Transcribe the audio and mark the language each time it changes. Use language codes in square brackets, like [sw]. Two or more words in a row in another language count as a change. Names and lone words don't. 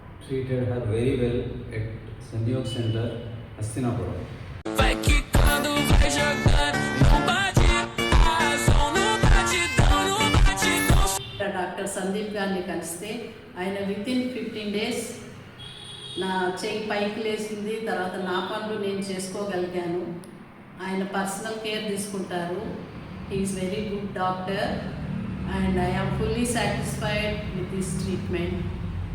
[en] treated her very well at Sanjog Center, Hastinapura. [pt] Vai quicando, vai jogando, não bate, não bate, não bate, não. [te] డాక్టర్ సందీప్ గారిని కలిస్తే ఆయన వితిన్ 15 days నా చెయ్యి పైకి లేచింది. తర్వాత నా పనులు నేను చేసుకోగలిగాను. ఆయన [en] personal care [te] తీసుకుంటారు. [en] He is very good doctor and I am fully satisfied with this treatment.